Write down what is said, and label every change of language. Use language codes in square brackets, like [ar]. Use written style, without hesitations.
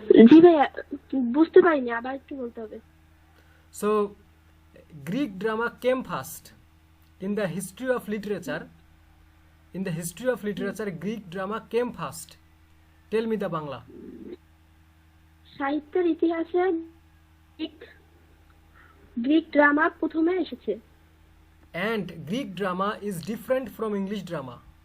[bn] জি ভাইয়া বুঝতে পারিনি, আবার একটু বলতে হবে। [en] So Greek drama came first in the history of literature. In the history of literature, Greek drama came first. Tell me the Bangla. [bn] সাহিত্যের ইতিহাসে গ্রিক ড্রামা প্রথমে এসেছে। [en] And Greek drama is different from English drama.